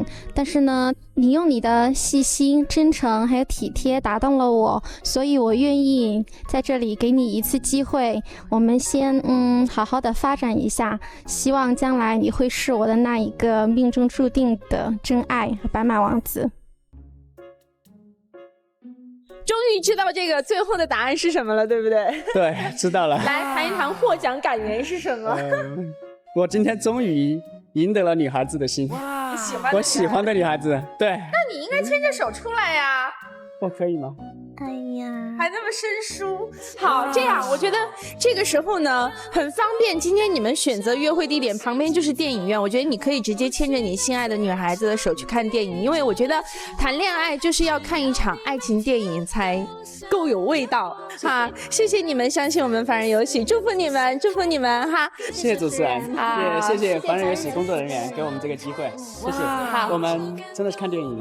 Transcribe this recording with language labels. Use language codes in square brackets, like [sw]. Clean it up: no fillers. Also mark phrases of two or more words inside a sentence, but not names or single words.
[zh] 但是呢，你用你的細心、真誠還有體貼打動了我，所以我願意在這裡給你一次機會，我們先好好的發展一下，希望將來你會是我的那一個命中注定的真愛和白馬王子。終於知道這個最後的答案是什麼了，對不對？對，知道了。來談一談獲獎感言是什麼？我今天終於贏得了女孩子的心。哇，我喜歡的女孩子，對。那你應該牽着手出來呀。我可以嗎？哎呀，还那么生疏。好，这样我觉得这个时候呢很方便。今天你们选择约会地点旁边就是电影院，我觉得你可以直接牵着你心爱的女孩子的手去看電影，因為我覺得談戀愛就是要看一場愛情電影才夠有味道哈。謝謝你們相信我們凡人遊戲，祝福你們，祝福你們哈。謝謝主持人，也謝謝凡人遊戲工作人員給我們這個機會，謝謝。好，我們真的去看電影了。